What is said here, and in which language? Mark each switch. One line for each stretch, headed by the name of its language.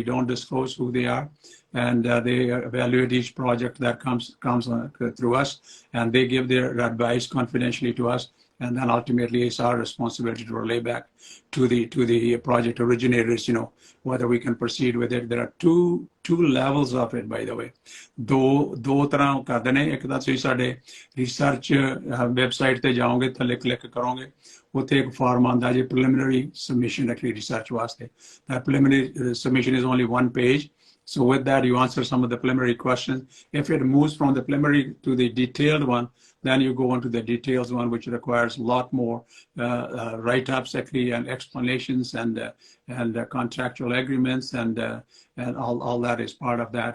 English: We don't disclose who they are, and they evaluate each project that comes through us, and they give their advice confidentially to us. And then ultimately it's our responsibility to relay back to the project originators, whether we can proceed with it. There are two levels of it, by the way.
Punjabi: ਦੋ ਤਰ੍ਹਾਂ ਕਰਦੇ ਨੇ। ਇੱਕ ਤਾਂ ਤੁਸੀਂ ਸਾਡੇ research website ਤੇ ਜਾਓਗੇ, ਥੱਲੇ click ਕਰੋਗੇ, ਉੱਥੇ ਇੱਕ form ਆਉਂਦਾ ਜੀ preliminary submission actually research ਵਾਸਤੇ.
English: That preliminary submission is only 1 page. So with that, you answer some of the preliminary questions. If it moves from the preliminary to the detailed one, Then you go into the details one, which requires a lot more write-ups actually, and explanations, and contractual agreements, and all that is part of that.